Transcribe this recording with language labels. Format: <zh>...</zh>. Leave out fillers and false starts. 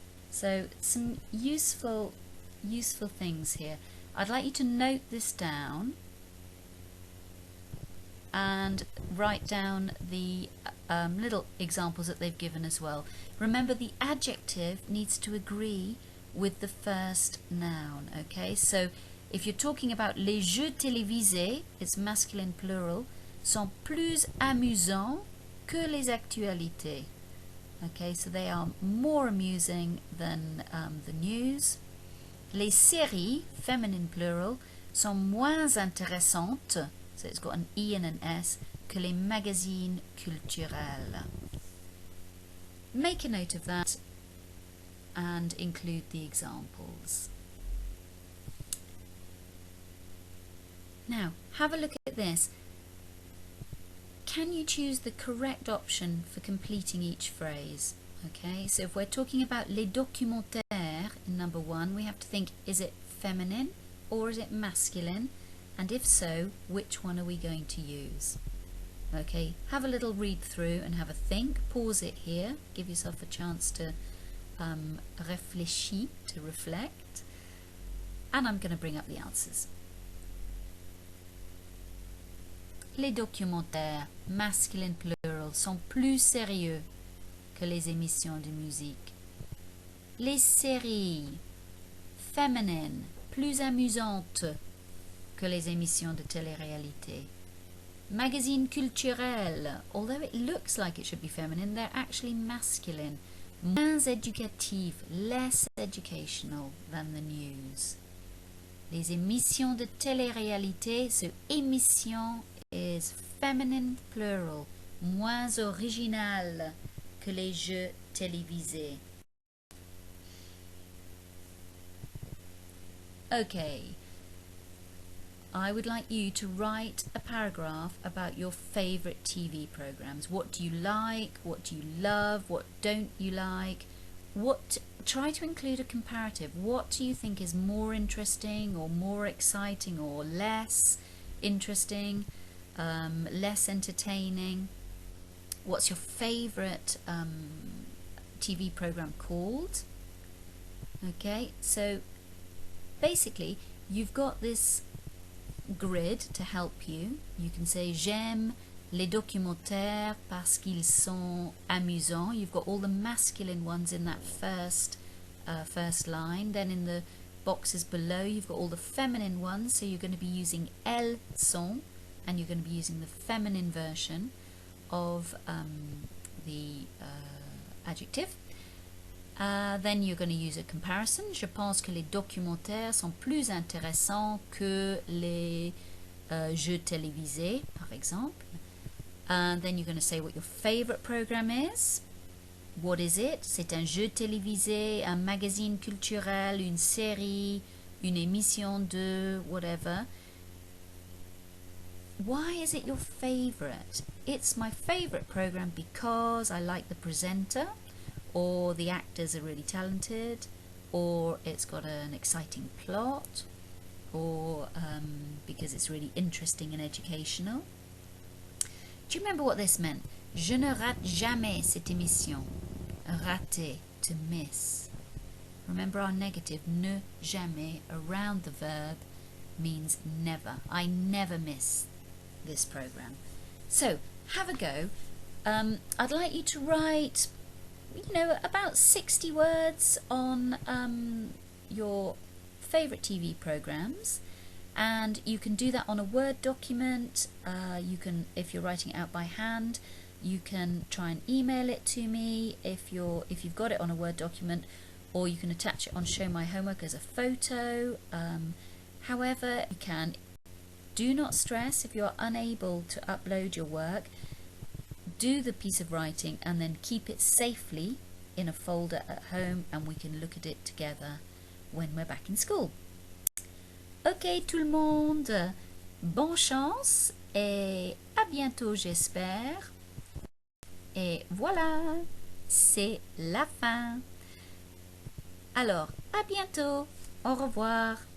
<en>So some useful things here. I'd like you to note this down and write down the little examples that they've given as well. Remember, the adjective needs to agree with the first noun, okay? So if you're talking about</en> <fr>les jeux télévisés,</fr> <en>it's masculine plural,</en> <fr>sont plus amusants que les actualités.</fr> <en>Okay, so they are more amusing than the news.</en> <fr>Les séries,</fr> <en>feminine plural,</en> <fr>sont moins intéressantes,</fr> <en>so it's got an E and an S,</en> <fr>que les magazines culturels.</fr> <en>Make a note of that and include the examples. Now, have a look at this. Can you choose the correct option for completing each phrase? Okay, so if we're talking about les documentaires in number 1, we have to think, is it feminine or is it masculine? And if so, which one are we going to use? Okay, have a little read through and have a think. Pause it here. Give yourself a chance to réfléchir, to reflect. And I'm going to bring up the answers.</en> <fr>Les documentaires,</fr> <en>masculine plural,</en> <fr>sont plus sérieux que les émissions de musique. Les séries, féminines, plus amusantes que les émissions de télé-réalité.</fr> <en>Magazines culturels, although it looks like it should be feminine, they're actually masculine.</en> <fr>Moins éducatif,</fr> <en>less educational than the news.</en> <fr>Les émissions de télé-réalité,</fr> <en>so émission is feminine plural,</en> <fr>moins original que les jeux télévisés.</fr> <en>Okay, I would like you to write a paragraph about your favourite TV programs. What do you like? What do you love? What don't you like? Try to include a comparative. What do you think is more interesting or more exciting or less interesting, less entertaining? What's your favourite TV program called? Okay, so basically you've got this grid to help you. You can say</en> <fr>j'aime les documentaires parce qu'ils sont amusants.</fr> <en>You've got all the masculine ones in that first line. Then in the boxes below you've got all the feminine ones, so you're going to be using</en> <fr>elles sont,</fr> <en>and you're going to be using the feminine version of the adjective. Then you're going to use a comparison.</en> <fr>Je pense que les documentaires sont plus intéressants que les jeux télévisés, par exemple.</fr> <en>Then you're going to say what your favorite program is. What is it?</en> <fr>C'est un jeu télévisé, un magazine culturel, une série, une émission de whatever.</fr> <en>Why is it your favorite? It's my favorite program because I like the presenter, or the actors are really talented, or it's got an exciting plot, or because it's really interesting and educational. Do you remember what this meant?</en> <fr>Je ne rate jamais cette émission.</fr> <en>Rater, to miss. Remember our negative, ne jamais, around the verb, means never. I never miss this program. So, have a go. I'd like you to write, about 60 words on your favourite TV programs, and you can do that on a Word document. You can, if you're writing it out by hand, you can try and email it to me if you've got it on a Word document, or you can attach it on Show My Homework as a photo. However you can. Do not stress if you're unable to upload your work. Do the piece of writing and then keep it safely in a folder at home, and we can look at it together when we're back in school.</en> <fr>Ok tout le monde, bonne chance et à bientôt j'espère. Et voilà, c'est la fin. Alors, à bientôt, au revoir.</fr>